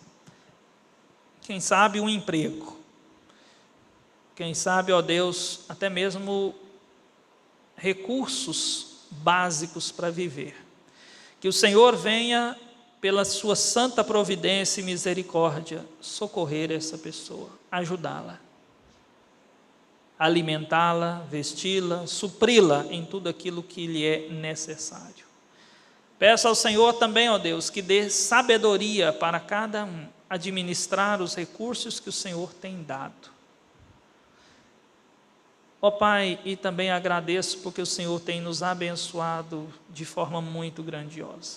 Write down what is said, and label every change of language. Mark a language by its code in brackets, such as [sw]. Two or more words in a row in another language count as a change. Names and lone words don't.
[pt] Quem sabe um emprego, quem sabe, ó Deus, até mesmo recursos básicos para viver. Que o Senhor venha, pela sua santa providência e misericórdia, socorrer essa pessoa, ajudá-la, alimentá-la, vesti-la, supri-la em tudo aquilo que lhe é necessário. Peço ao Senhor também, ó Deus, que dê sabedoria para cada um administrar os recursos que o Senhor tem dado. Ó Pai, e também agradeço porque o Senhor tem nos abençoado de forma muito grandiosa.